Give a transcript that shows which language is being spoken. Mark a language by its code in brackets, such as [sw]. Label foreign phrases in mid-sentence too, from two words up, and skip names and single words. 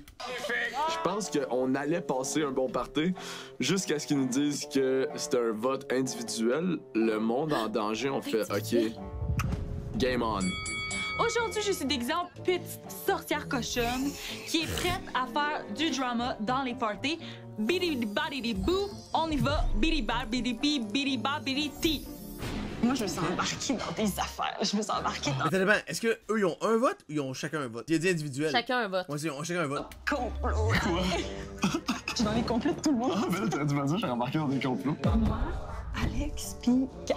[fr] Je pense qu'on allait passer un bon party jusqu'à ce qu'ils nous disent que c'était un vote individuel. Le monde en danger, on fait OK, [en] game on. [fr] Aujourd'hui, je suis déguisée en petite sorcière cochonne qui est prête à faire du drama dans les parties. Bidi badidi boo, on y va. Bidi bad bidi bi bidi ba bidi ti. Moi, je me sens embarquée dans des affaires. Je me sens embarquée dans Mais ça dépend. Est-ce qu'eux, ils ont un vote ou ils ont chacun un vote? Il a dit individuel. Chacun un vote. Moi aussi, ils ont chacun un vote. complot. Je suis dans les complots de tout le monde. Ah, ben là, t'aurais dû me dire, j'ai remarqué dans des complots. Moi, Alex, puis Kat.